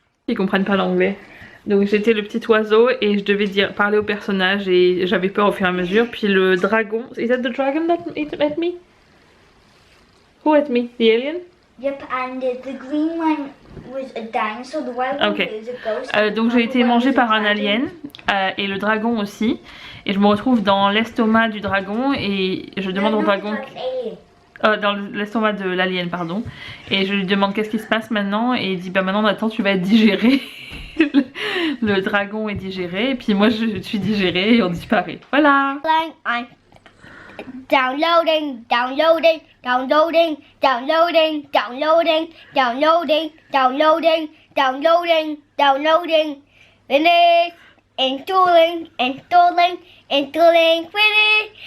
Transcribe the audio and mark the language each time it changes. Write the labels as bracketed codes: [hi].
[fr] Ils comprennent pas l'anglais. Donc j'étais le petit oiseau et je devais parler au personnage et j'avais peur au fur et à mesure. Puis le dragon... [en] Is that the dragon that ate me? Who ate me? The alien? Yep, and the green one was a dinosaur. The white one Okay. was a ghost. [fr] Donc j'ai été mangée par un alien et le dragon aussi. Et je me retrouve dans l'estomac du dragon et je demande au dragon... dans l'estomac de l'alien, pardon. Et je lui demande qu'est-ce qui se passe maintenant. Et il dit bah maintenant Nathan tu vas être digéré. Le dragon est digéré. Et puis moi je suis digérée et on disparaît. Voilà. [en] Downloading, downloading, downloading, downloading, downloading, downloading, downloading, downloading, downloading. Finish. Installing, installing, installing, finish.